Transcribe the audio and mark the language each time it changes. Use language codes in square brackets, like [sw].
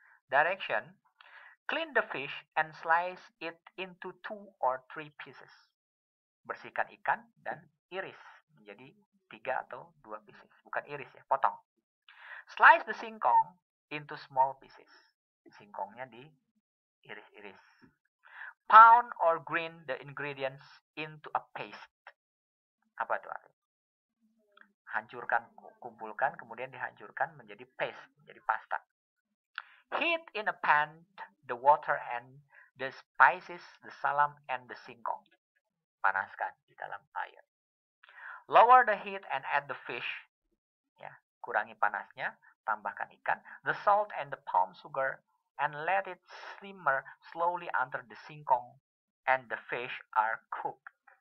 [en] Direction, clean the fish and slice it into 2 or 3 pieces. [id] Bersihkan ikan dan iris menjadi 3 atau 2 pieces. Bukan iris ya, potong. [en] Slice the singkong into small pieces. [id] Singkongnya diiris-iris. [en] Pound or grind the ingredients into a paste. [id] Apa itu artinya? Hancurkan, kumpulkan, kemudian dihancurkan menjadi paste, menjadi pasta. [en] Heat in a pan the water and the spices, the salam and the singkong. [id] Panaskan di dalam air. [en] Lower the heat and add the fish. [id] Ya, kurangi panasnya, tambahkan ikan, [en] the salt and the palm sugar, and let it simmer slowly until the singkong and the fish are cooked.